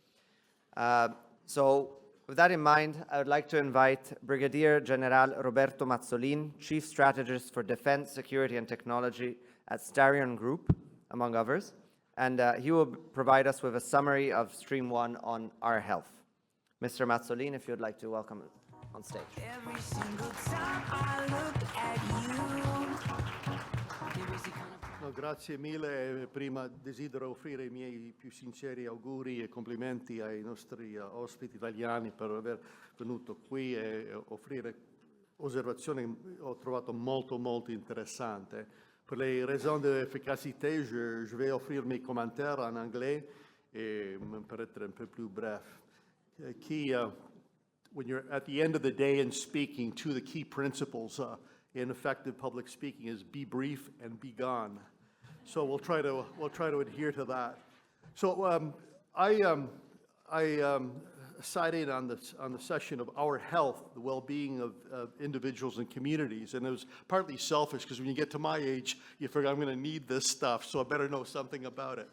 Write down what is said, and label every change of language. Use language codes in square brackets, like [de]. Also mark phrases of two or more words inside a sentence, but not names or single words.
[en] So with that in mind, I would like to invite Brigadier General Roberto Mazzolin, Chief Strategist for Defense, Security and Technology at Starion Group, among others, and he will provide us with a summary of Stream 1 on our health. Mr. Mazzolin, if you'd like to welcome on stage. Every single time I look at you. [it] No, grazie mille. Prima desidero offrire I miei più sinceri auguri e complimenti ai nostri ospiti italiani per aver venuto qui e offrire osservazioni ho trovato molto interessante. [fr] Pour les raisons d'efficacité, je vais offrir mes commentaires en anglais et pour être un peu plus bref. [en] When you're at the end of the day and speaking, two of the key principles in effective public speaking is be brief and be gone. So we'll try to adhere to that. So I sat in on the session of our health, the well-being of individuals and communities, and it was partly selfish because when you get to my age, you figure I'm going to need this stuff, so I better know something about it.